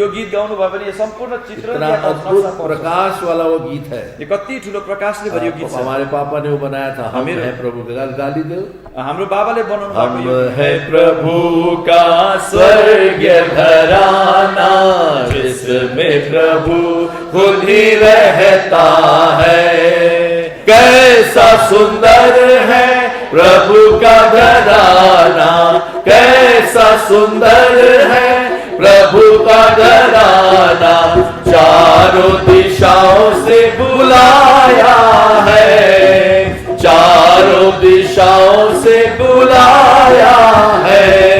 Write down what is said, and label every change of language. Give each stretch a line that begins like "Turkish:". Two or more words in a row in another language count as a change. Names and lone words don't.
Nepali: यो गीत गाउनु भयो भने यो सम्पूर्ण चित्र
Hindi: इतना अद्भुत प्रकाश वाला वो गीत है।
Nepali: यो कति ठुलो प्रकाशले भरियो गीत छ।
Hindi: हमारे पापा ने वो बनाया था, हम है प्रभु का, गाली दो,
Nepali: हाम्रो बाबाले बनाउनु भएको
Hindi: हम
Nepali: यो
Hindi: है प्रभु का स्वर्गीय घराना, जिसमें प्रभु खुद ही रहता है। कैसा सुंदर है प्रभु का घराना, कैसा सुंदर है प्रभु का घराना, चारों दिशाओं से बुलाया है, चारों दिशाओं से बुलाया है।